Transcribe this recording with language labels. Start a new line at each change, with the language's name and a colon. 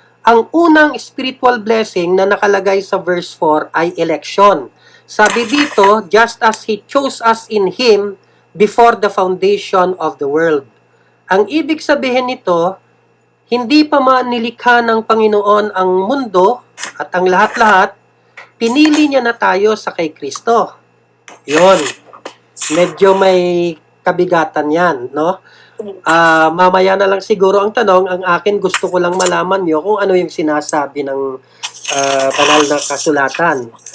Filipino: Ang unang spiritual blessing na nakalagay sa verse 4 ay election. Sabi dito,
English: just as He chose us in Him before the foundation of the world.
Filipino: Ang ibig sabihin nito, hindi pa nilikha ng Panginoon ang mundo at ang lahat-lahat, pinili niya na tayo sa kay Kristo. Yun. Medyo may kabigatan yan, no? Mamaya na lang siguro ang tanong, ang akin gusto ko lang malaman nyo kung ano yung sinasabi ng banal na kasulatan.